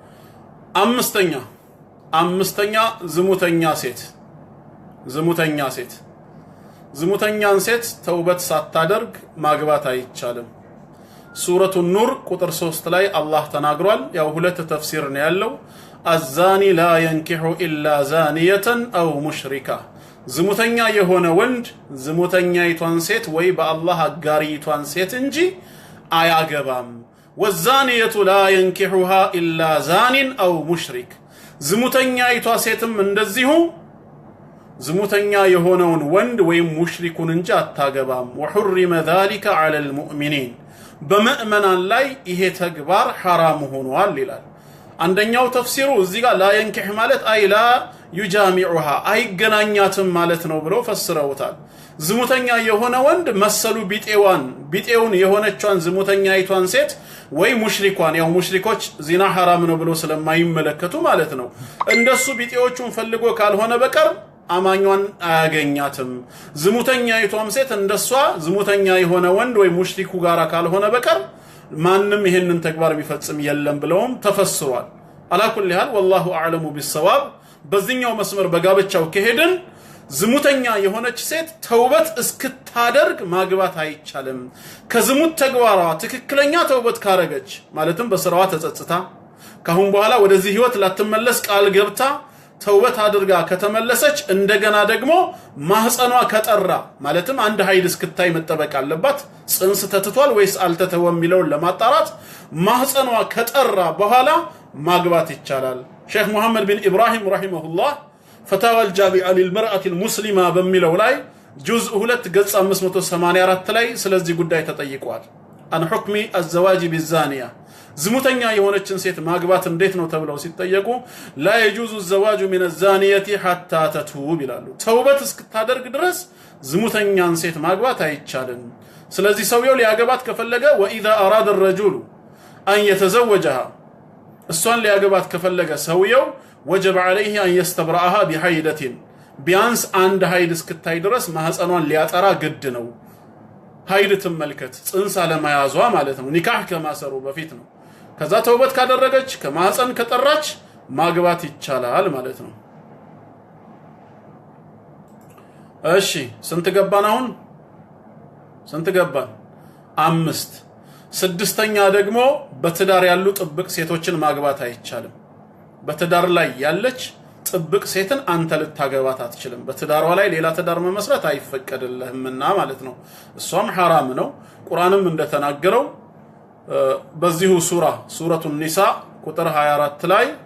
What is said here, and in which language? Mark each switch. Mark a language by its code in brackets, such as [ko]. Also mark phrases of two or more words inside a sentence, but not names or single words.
[am] አምስተኛ ዝሙተኛን ሴት ተውበት ሳታደርግ ማግባት አይቻልም ሱረቱ ኑር ቁጥር 3 ላይ አላህ ተናግሯል ያው ሁለት ተፍሲር ነው ያለው [ar] الزاني لا ينكح إلا زانية أو مشركة [am] ዝሙተኛ የሆነ ወንድ ዝሙተኛይቷን ሴት ወይ በአላህ አጋሪቷን ሴት እንጂ አያገባም [ar] والزانية لا ينكحها إلا زان أو مشرك [am] ዝሙተኛይቷ ሴትም እንደዚሁ ዝሙተኛ የሆነውን ወንድ ወይ ሙሽሪኩን እንጂ አታገባም [ar] وحرم ذلك على المؤمنين [am] በመእመናን ላይ ይሄ ተግባር حرام ሆኗል ይላል አንደኛው ተፍሲሩ እዚህ ጋር [ar] لا ينكح [am] ማለት አይ [ar] لا يجامعها [am] አይገናኛትም ማለት ነው ብለው ፈስረውታል ዝሙተኛ የሆነ ወንድ መሰሉ ቢጤውን የሆነቿን ዝሙተኛይቷን ሴት ወይ ሙሽሪኳን ያው ሙሽሪኮች ዚና حرام ነው ብሎ ስለማይመለከቱ ማለት ነው እንደሱ ቢጤዎቹን ፈልጎ ካልሆነ በቀር አማኛን አያገኛትም ዝሙተኛይቷም ሴት እንደሷ ዝሙተኛ የሆነ ወንድ ወይ ሙሽሪኩ ጋራ ካልሆነ በቀር ማንንም ይሄንን ተግባር ቢፈጽም የለም ብለውም ተፈስሯል አላኩል ይሃል [ar] والله اعلم بالصواب [am] በዚህኛው መስመር በጋብቻው ከሄድን ዝሙተኛ የሆነች ሴት ተውበት እስክታደርግ ማግባት አይቻልም ከዝሙት ተግባሯ ትክክለኛ ተውበት ካረገች ማለትም በስራዋ ተጸጽታ ካሁን በኋላ ወደዚህ ህይወት ላትመለስ ቃል ገብታ ተውበት አድርጋ ከተመለሰች እንደገና ደግሞ ማህፀኗ ከጠራ ማለትም አንድ ኃይል እስክታይ መጠበቅ አለባት ጽንስ ተትቷል ወይስ አልተተወም የሚለውን ለማጣራት ማህፀኗ ከጠራ በኋላ ማግባት ይቻላል ሼክ መሐመድ ቢን ኢብራሂም ረሂመሁላህ [ar] فتاوى الجامعة للمرأة المسلمة [am] በሚለው ላይ ጁዝ 2 ገጽ 584 ላይ ስለዚህ ጉዳይ ተጠይቋል አን ሁክሚ [ar] الزواج بالزانية [am] ዝሙተኛ የሆነችን ሴት ማግባት እንዴት ነው ተብለው ሲጠየቁ [ar] لا يجوز الزواج من الزانية حتى تتوب [am] ይላሉ ተውበት እስክታደርግ ድረስ ዝሙተኛን ሴት ማግባት አይቻልም ስለዚህ ሰውየው ሊያገባት ከፈለገ [ar] واذا اراد الرجل ان يتزوجها [am] እሷን ሊያገባት ከፈለገ ሰውየው [ar] وجب عليه ان يستبرأها بحيدة [am] ቢያንስ አንድ ኃይል እስክታይ ድረስ ማህፀኗን ሊያጠራ ግድ ነው ኃይል ተመልከት ጽንስ አለማያዟ ማለት ነው ኒካህ ከማሰሩ በፊት ነው ከዛ ተውበት ካደረገች ከማህፀን ከጠራች ማግባት ይቻላል ማለት ነው እሺ ስንት ገባን አሁን 5 ስድስተኛ ደግሞ በትዳር ያሉ ጥብቅ ሴቶችን ማግባት አይቻልም በትዳር ላይ ያለች ጥብቅ ሴትን አንተ ልታገባት አትችልም በትዳሯ ላይ ሌላ ትዳር መመስረት አይፈቀድልህምና ማለት ነው እሷም حرام ነው ቁርአንም እንደተናገረው በዚሁ ሱረቱ ኒሳ ቁጥር 24 ላይ